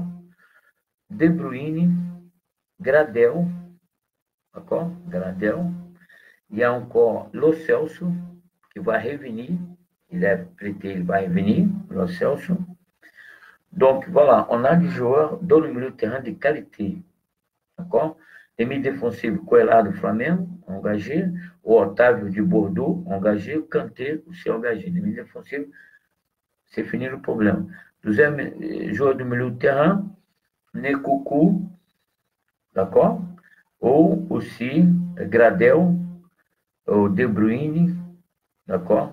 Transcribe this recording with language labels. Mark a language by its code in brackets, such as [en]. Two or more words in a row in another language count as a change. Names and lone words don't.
[fr] De Bruyne, Gradel, d'accord? Gradel. Il y a encore Lo Celso, qui va revenir. Il est prêté, il va revenir, Lo Celso. Donc, voilà, on a des joueurs dans le milieu de terrain de qualité, d'accord? Les milieux défensifs, Coelhar do Flamengo, engagé. O Otávio de Bordeaux, engagé. O Kanté aussi engagé. Les milieux défensifs, c'est fini le problème. Deuxième joueur du milieu de terrain, Nekoukou, d'accord? Ou aussi Gradel, ou De Bruyne, d'accord?